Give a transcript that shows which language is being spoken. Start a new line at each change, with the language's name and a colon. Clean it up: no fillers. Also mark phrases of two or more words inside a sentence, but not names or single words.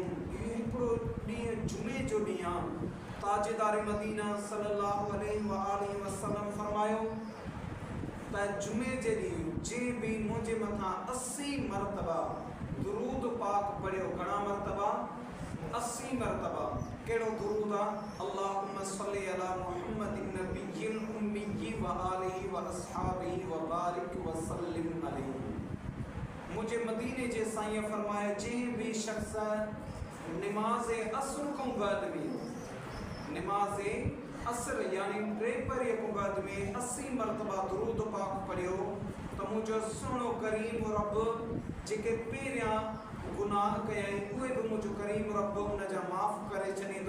Sindhi: इहो हिकिड़ो ॾींहुं जुमे जो ॾींहुं आहे। ताजदार मदीना
Arabic: صلى الله عليه وسلم
Sindhi: फरमायो त जुमे जे ॾींहुं जंहिं बि मुंहिंजे मथां 80 मरतबा दुरूद पाक पढ़ियो। घणा मरतबा? 80 मरतबा। कहिड़ो दुरूद आहे?
Arabic: اللهم صل على محمد النبي الأمي وآله وأصحابه وبارك وسلم عليه.
Sindhi: मुंहिंजे मदीने जे साईं फरमाए, जंहिं बि शख़्स निमाज़ असर खां बाद में, निमाज़ असर यानी 3 पहर खां बाद में 80 मरतबा दुरूद पाक पढ़ियो त मुंहिंजो सुहिणो करीम रब जेके पहिरियां गुनाह कया आहिनि उहे बि मुंहिंजो करीम रब उन जा माफ़ करे छॾींदो।